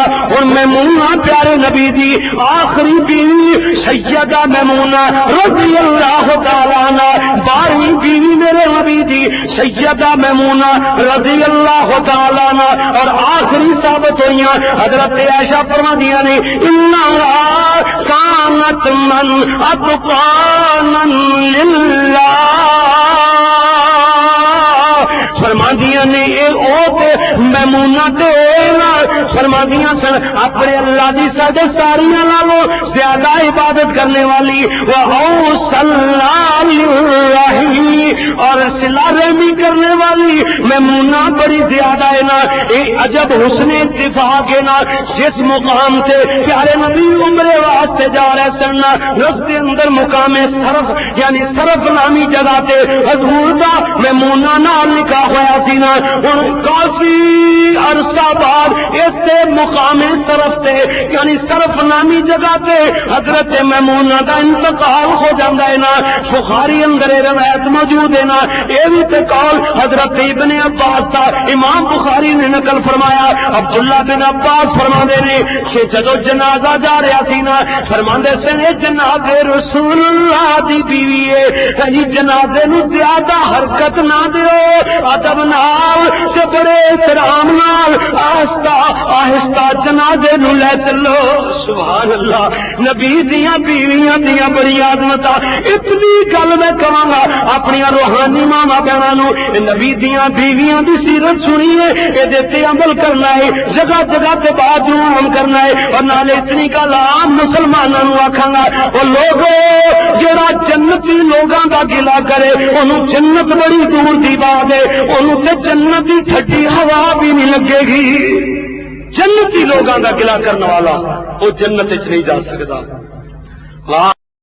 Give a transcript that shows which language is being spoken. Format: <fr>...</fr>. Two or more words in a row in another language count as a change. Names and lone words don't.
<pa>اور میمونہ پیارے نبی دی آخری بیوی سیدہ میمونہ</pa> <ar>رضی اللہ تعالیٰ عنہ,</ar> <pa>12ویں بیوی میرے نبی دی سیدہ میمونہ</pa> <ar>رضی اللہ تعالیٰ عنہ,</ar> <pa>اور آخری ثابت ہوئیاں حضرت عائشہ فرمادیاں نے</pa> <ar>انہا کانت من اتقانا للہ.</ar> <pa>فرمادیاں نے اے او میمونہ تے فرمادیاں سن اپنے اللہ دی ساڈے ساریاں نالوں زیادہ عبادت کرنے والی اور صلہ رحمی کرنے والی میمونہ بڑی زیادہ ہے نا. اے عجب حسن اتفاق ہے نا. جس مقام سے پیارے نبی عمرے واسطے جا رہے سن نا, رستے اندر مقام صرف یعنی صرف نامی جگہ تے حضور دا میمونہ نال نکاح ہویا سی نا. ہن کافی عرصہ بعد اس مقام صرف تے یعنی صرف نامی جگہ تے حضرت میمونہ دا انتقال ہو جاندہ ہے نا. بخاری اندر روایت موجود ہے نا. یہ بھی تے قول حضرت ابن عباس تا امام بخاری نے نقل فرمایا. عبداللہ بن عباس فرماندے نے کہ جدو جنازہ جا رہا سی نا, فرماندے سے جنازے رسول اللہ دی بیوی ہے, جنازے نو زیادہ حرکت نہ دیو, ادب نال تے بڑے احترام نال آہستہ آہستہ جنازے نو لے چلو.</pa> <ar>سبحان اللہ،</ar> <pa>نبی دیاں بیویاں دیاں بڑی عظمت، اتنی گل میں کہاں گا اپنی روحانی ماما بہنوں، نبی دیاں بیویاں دی سیرت سنیے، یہ عمل کرنا ہے، جگہ جگہ تے بات عام کرنا ہے، اور نالے اتنی گل عام مسلمانوں آکھاں گا وہ لوگوں جڑا جنتی لوگاں دا گلا کرے انہوں جنت بڑی دور دی بات ہے، انہوں تے جنت دی ٹھڈی ہوا بھی نہیں لگے گی۔ جنتی لوگاں دا گلا کرنے والا وہ جنت وچ نہیں جا سکدا۔</pa>